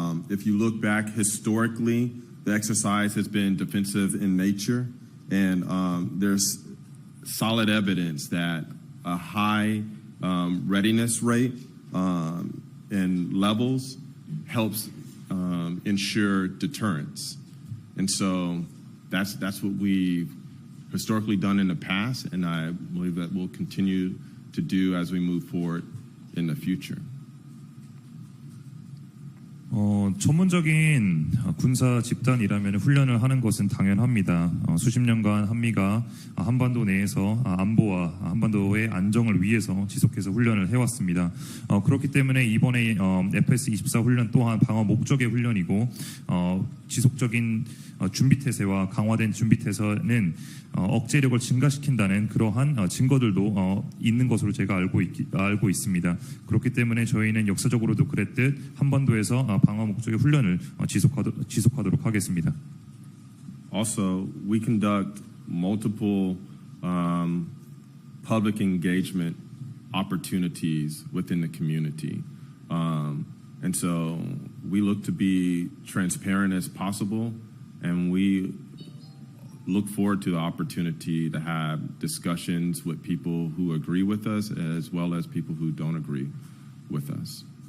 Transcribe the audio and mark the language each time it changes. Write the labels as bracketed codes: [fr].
[en] If you look back historically, the exercise has been defensive in nature, and there's solid evidence that a high readiness rate and levels helps ensure deterrence. And so that's what we've historically done in the past, and I believe that we'll continue to do as we move forward in the future. [ko] 전문적인 군사 집단이라면 훈련을 하는 것은 당연합니다. 수십 년간 한미가 한반도 내에서 안보와 한반도의 안정을 위해서 지속해서 훈련을 해왔습니다. 그렇기 때문에 이번에 FS-24 훈련 또한 방어 목적의 훈련이고 지속적인 준비태세와 강화된 준비태세는 억제력을 증가시킨다는 그러한 증거들도 있는 것으로 제가 알고 있습니다. 그렇기 때문에 저희는 역사적으로도 그랬듯 한반도에서 방어 목적의 훈련을 지속하도록 하겠습니다. [en] Also, we conduct multiple public engagement opportunities within the community. And so we look to be transparent as possible, and we look forward to the opportunity to have discussions with people who agree with us as well as people who don't agree with us.